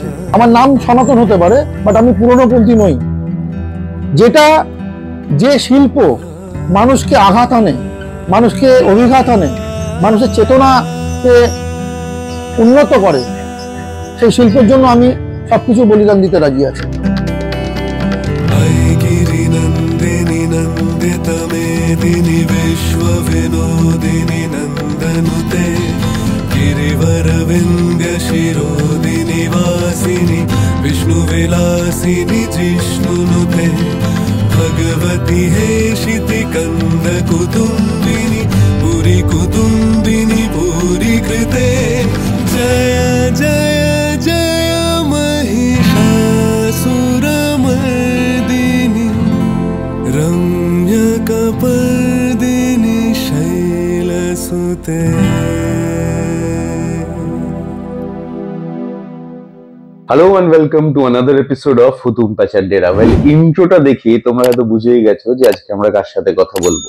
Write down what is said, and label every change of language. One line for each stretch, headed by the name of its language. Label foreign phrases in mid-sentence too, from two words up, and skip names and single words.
Bangla: আমার নাম সনাতন হতে পারে, বাট আমি পুরনোপন্থী নই। যে শিল্প মানুষকে আঘাত আনে, মানুষকে অভিঘাত আনে, মানুষের চেতনাকে উন্নত করে, সেই শিল্পের জন্য আমি সবকিছু বলিদান দিতে রাজি আছি।
Sanskrit: विष्णु विलासिनी जिष्णुनुते भगवती हेशिति कंद कुटुंबिनी पुरी कुटुंबिनी पुरी कृते जय जय जय महिषासुरमर्दिनी रम्यकपर्दिनी शैलसुते।
English: Hello and welcome to another episode of হুতুম প্যাচার ডেরা।
Bangla: ওয়েল, ইন্ট্রোটা দেখি তোমরা হয়তো বুঝেই গেছো যে আজকে আমরা কার সাথে কথা বলবো।